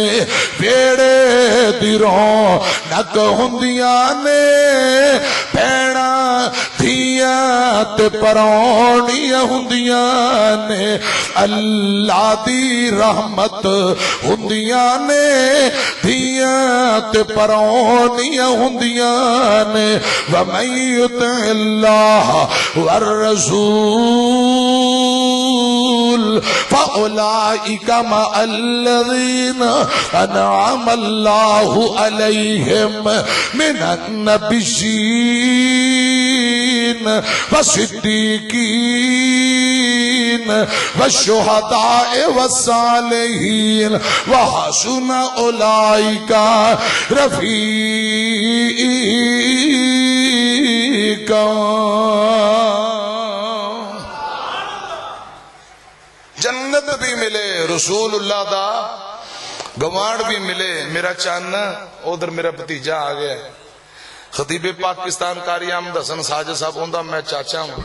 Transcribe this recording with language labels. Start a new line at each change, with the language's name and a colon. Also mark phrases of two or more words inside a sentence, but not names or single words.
Punjabi: بیڑے دی رونق ہوندیاں نے بہنا دھیاں تے پرونیاں ہوندیاں نے. اللہ دی رحمت ہوندیاں نے دھیاں تے پرونیاں ہوندیاں نے.
Arabic: وَمَن يُطِعِ اللَّهَ وَالرَّسُولَ فَأُولَئِكَ مَعَ الَّذِينَ أَنْعَمَ اللَّهُ عَلَيْهِمْ مِنَ النَّبِيِّينَ وَالصِّدِّيقِينَ وَالشُّهَدَاءِ وَالصَّالِحِينَ وَحَسُنَ أُولَئِكَ رفیقا.
Punjabi: جنت بھی ملے, رسول اللہ دا گوانڈ بھی ملے. میرا چانا ادھر میرا بھتیجا آ گیا, خطیب پاکستان قاری احمد حسن ساجد صاحب ہوندا
Urdu: میں چاچا ہوں.